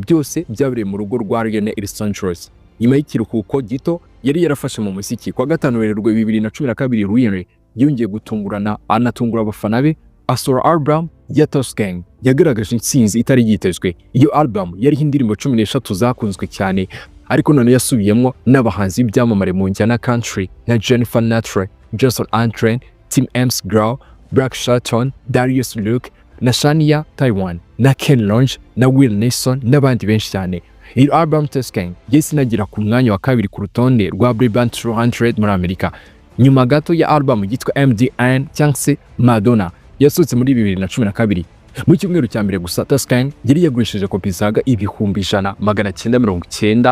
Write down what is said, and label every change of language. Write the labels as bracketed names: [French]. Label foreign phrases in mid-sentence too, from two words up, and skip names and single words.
[Kinyarwanda] Byose byabereye mu rugo rwa Line i Los Angeles. Nyuma y'ikiruhuko gito yari yarafashe mu muziki, kwa 5 Werurwe 2012 Line yongeye gutungurana anatungura abafana be, asohora album ya Gang yagaragaje intsinzi itari yitezwe. Iyo album yariho indirimbo 13 zakunzwe cyane, ariko none yasubiyemo n'abahanzi b'ibyamamare mu njyana country na Jennifer Natre, Jason Aldean, Tim McGraw, Black Shelton, Darius Luke na Shania Twain na Ken Loach na Will Nelson n'abandi benshi cyane. Iyi album Gang yahise inagira ku mwanya wa 2 ku rutonde rwa Billboard 200 muri Amerika, nyuma gato ya album yitwa MDN cyangwa se Madonna yasohotse muri 2012. Mu cyumweru cya mbere gusa Gang yari yagurishije kopi zaga 1,990.